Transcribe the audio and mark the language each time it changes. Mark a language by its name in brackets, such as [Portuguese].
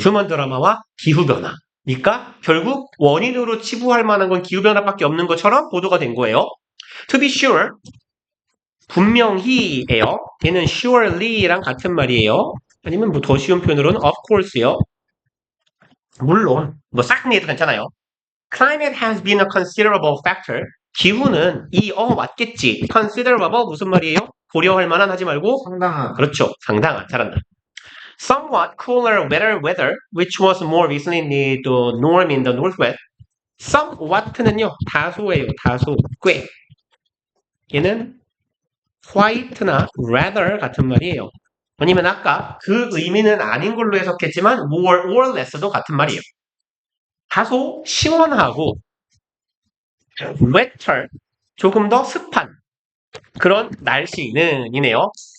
[Korean] 휴먼 드라마와 기후변화. 그러니까 결국 원인으로 치부할 만한 건 기후변화밖에 없는 것처럼 보도가 된 거예요. [English] To be sure. [Korean] 분명히예요. 얘는 surely랑 같은 말이에요. 아니면 뭐 더 쉬운 표현으로는 of course요. 물론 뭐 certainly도 괜찮아요. [English] Climate has been a considerable factor. [Korean] 기후는 맞겠지. considerable 무슨 말이에요? 고려할 만한 하지 말고 상당한. 그렇죠. 상당한. 잘한다. [English] Somewhat cooler weather, which was more recently the norm in the northwest. [Korean] Somewhat는요. 다소예요. 다소. 꽤. 얘는 white나 rather 같은 말이에요. 아니면 아까 그 의미는 아닌 걸로 해석했지만 more or less도 같은 말이에요. 다소 시원하고 wetter, 조금 더 습한 그런 날씨는 이네요.